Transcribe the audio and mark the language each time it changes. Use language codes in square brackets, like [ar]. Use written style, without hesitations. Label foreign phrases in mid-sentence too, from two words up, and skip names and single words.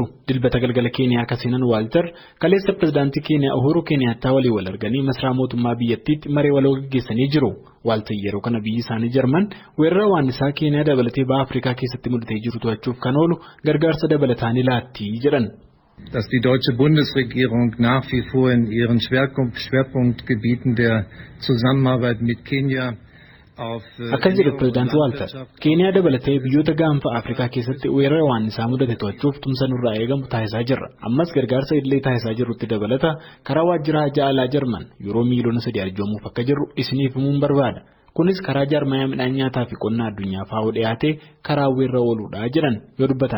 [om] Dilbata galgala Keeniyaa kasiinan Walter kaleessa pireezidaantii Keeniyaa Uhuru Kenyaattaa walii wal arganii masaraa mootummaa biyyattiitti maree waloo gaggeessanii jiru. Walter yeroo kana biyyi isaanii Jarman weerara waannisaa Keeniyaa dabalatee baha Afrikaa keessatti mudatee jiru to'achuuf kan oolu gargaarsa dabalataan laatti jedhan. [de] Dass die deutsche Bundesregierung nach wie vor in ihren Schwerpunktgebieten der Zusammenarbeit mit Kenia [om] Akka jedhu pireezidaantii Walter Keeniyaa dabalatee biyyoota gaanfa Afrikaa keessatti weerara waannisaa mudate to'achuuf tumsa nurraa eegamu taasisaa jirra. Ammas gargaarsa illee taasisaa jirrutti dabalata karaa waajjira hajaa alaa Jarman yeroo miiliyoona 3 arjoomuuf akka jirru isiniif himuun barbaada. Kunis karaa jaarmayaa midhaan nyaataa fi qonnaa addunyaa faa'oo dhiyaatee karaa weerra ooluudha jedhan yoo dubbatan.